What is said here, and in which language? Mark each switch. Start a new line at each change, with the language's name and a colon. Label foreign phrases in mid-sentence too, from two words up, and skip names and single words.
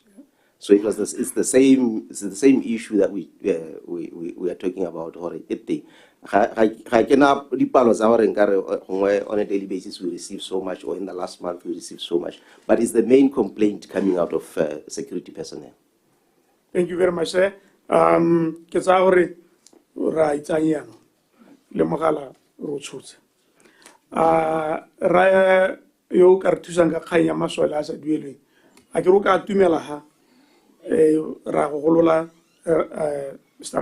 English: So it's the same issue that we are talking about. Or on a daily basis we receive so much, or in the last month we received so much. But it's the main complaint coming out of security personnel. Thank you very much, sir.
Tswana: Ke tsa gore ra itsanyana le mogala ro tshotse. Ra yo ka re thusang ka kgang ya masole a sa duelweng. A ke ro ka tumela ha ra go golola Mr.